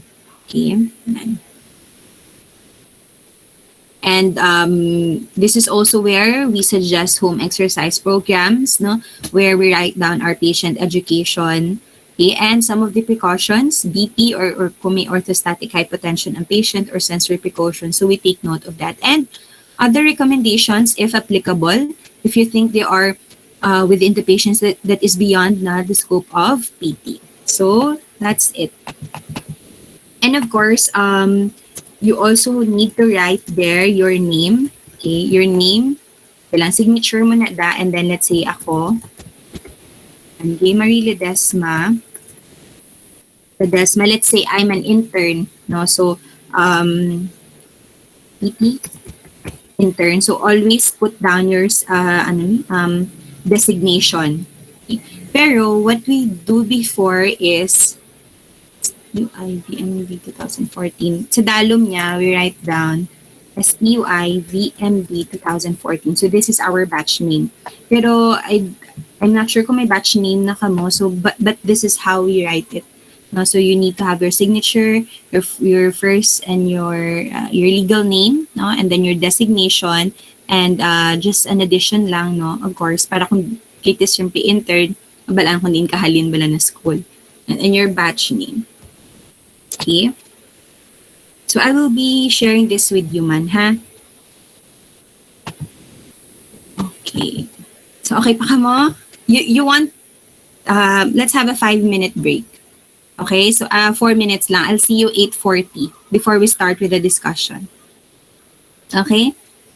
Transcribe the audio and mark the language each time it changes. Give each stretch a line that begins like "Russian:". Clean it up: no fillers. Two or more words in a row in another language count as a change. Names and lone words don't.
English: Okay, and this is also where we suggest home exercise programs, no, where we write down our patient education, okay, and some of the precautions, BP or
Hiligaynon: kung may
English: orthostatic hypotension ang patient or sensory precautions. So we take note of that. And other recommendations, if applicable, if you think they are within the patients that is beyond na the scope of PT. So that's it. And of course, you also need to write there your name. Okay, your name,
Hiligaynon: kailang signature mo na da,
English: and then let's say ako, I'm Gay Marie Ledesma, let's say I'm an intern, no? So, PT, intern. So, always put down your, designation. Pero, what we do before is, UI VMB 2014.
Hiligaynon: Sa dalom niya,
English: we write down SEUI VMB 2014. So, this is our batch name. Pero, I'm not sure
Hiligaynon: kung may
English: batch name
Hiligaynon: na kamo.
English: So, but this is how we write it. No, so you need to have your signature, your first and your legal name, no, and then your designation, and just an addition lang, no, of course,
Hiligaynon: para kung kitis yung intern, balaan kung din kahalin bala na
English: school, and your batch name. Okay. So I will be sharing this with you,
Hiligaynon: man, ha?
English: Okay.
Hiligaynon: So okay pa ka mo?
English: You want? Let's have a 5-minute break. Okay, so 4 minutes lang. I'll see you 8:40 before we start with the discussion. Okay?